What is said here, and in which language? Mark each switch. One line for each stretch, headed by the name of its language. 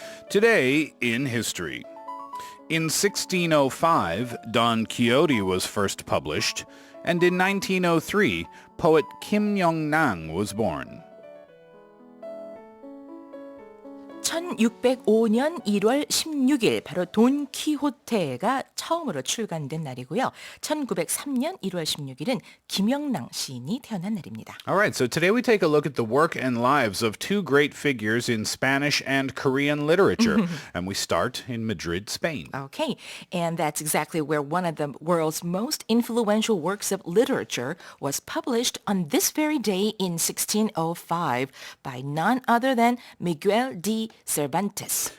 English: Today in history. In 1605, Don Quixote was first published, and in 1903, poet Kim Yeong-nang was born.
Korean: 1605년 1월 16일 바로 돈 키호테가 처음으로 출간된 날이고요. 1903년 1월 16일은 김영랑 시인이 태어난 날입니다.
English: All right, so today we take a look at the work and lives of two great figures in Spanish and Korean literature, and we start in Madrid, Spain. Okay, and that's exactly where one of the world's most influential works of literature was published on this very day in 1605 by none other than Miguel de Cervantes.